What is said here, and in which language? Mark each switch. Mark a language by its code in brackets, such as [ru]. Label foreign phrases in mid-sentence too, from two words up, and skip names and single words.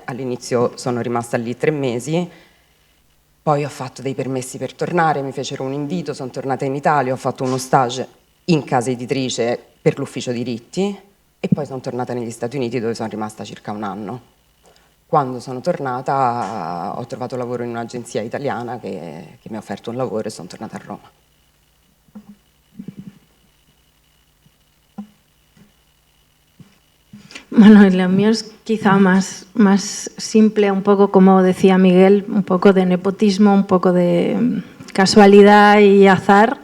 [it] All'inizio sono rimasta lì 3 mesi, poi ho fatto dei permessi per tornare, mi fecero un invito, sono tornata in Italia, ho fatto uno stage in casa editrice per l'ufficio diritti e poi sono tornata negli Stati Uniti, dove sono rimasta circa 1 anno. Quando sono tornata ho trovato lavoro in un'agenzia italiana che mi ha offerto un lavoro e sono tornata a Roma. [es] Bueno, lo mío es quizá más simple, un poco como decía Miguel, un poco de nepotismo, un poco de casualidad y azar.